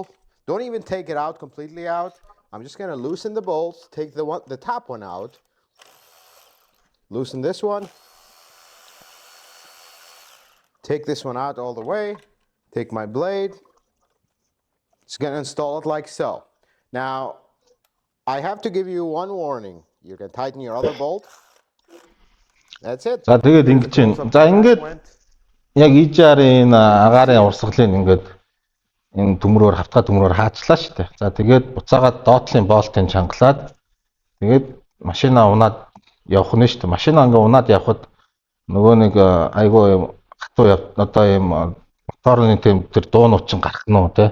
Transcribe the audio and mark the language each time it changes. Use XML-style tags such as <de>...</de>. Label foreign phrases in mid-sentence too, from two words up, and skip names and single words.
<en>Don't even take it out completely out. I'm just going to loosen the bolts, take the top one out, loosen this one, take this one out all the way, take my blade. It's going to install it like so. Now, I have to give you one warning. You can tighten your other bolt. That's it.</en> <mn>За тэгээд ингэж байна. За ингээд яг EGR-ийн агаарын урсгалыг ингээд энэ төмрөөр хавтгай төмрөөр хаачлаа шүү дээ. За тэгээд буцаагаад доотлын болтыг чангалаад тэгээд машина унаад явах нь шүү дээ. Машина ингээ унаад явхад нөгөө нэг айгүй хатуу одоо ийм моторны тийм тэр дуунууд чинь гарах нь уу те.</mn>